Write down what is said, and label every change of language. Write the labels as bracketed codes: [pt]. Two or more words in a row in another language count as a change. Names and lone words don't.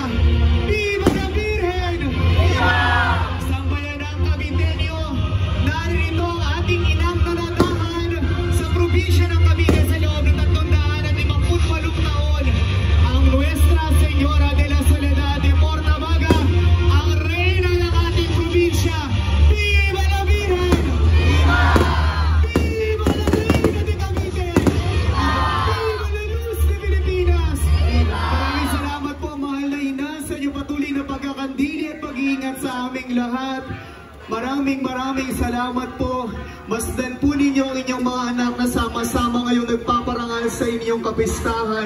[es] Viva la Birhen! Viva! [tl] Sambayan ng Caviteño, naririto ang ating inang nananahan sa probinsya ng Cavite sa loob ng 358 taon, ang Nuestra Señora de la Soledad de Portabaga, ang reyna ng ating probinsya. [es] Viva la Birhen! Viva! Viva la Reina de Cavite! Viva la Luz de Pilipinas! [tl] Maraming salamat po, mahal na ina, sa inyong patuloy na pagkakandili at pag-iingat sa aming lahat. Maraming salamat po. Masdan po ninyo ang inyong mga anak na sama-sama ngayong nagpaparangal sa inyong kapistahan.